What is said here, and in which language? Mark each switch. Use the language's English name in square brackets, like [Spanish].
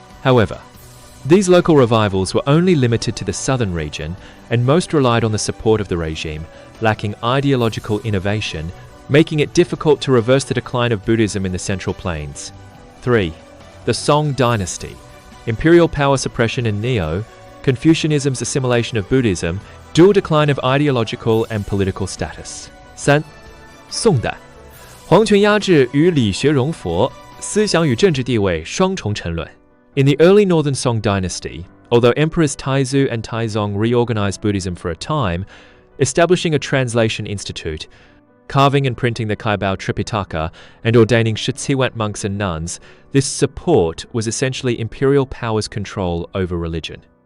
[English] However, these local revivals were only limited to the southern region, and most relied on the support of the regime, lacking ideological innovation, making it difficult to reverse the decline of Buddhism in the Central Plains. 3. The Song dynasty. Imperial power suppression and Neo-Confucianism's assimilation of Buddhism, dual decline of ideological and political status. 3. [Chinese] 宋代皇权压制与理学融佛，思想与政治地位双重沉沦。 [English] In the early Northern Song dynasty, although Emperors Taizu and Taizong reorganized Buddhism for a time, establishing a translation institute, carving and printing the Kaibao Tripitaka, and ordaining Shitsiwant monks and nuns, this support was essentially imperial power's control over religion.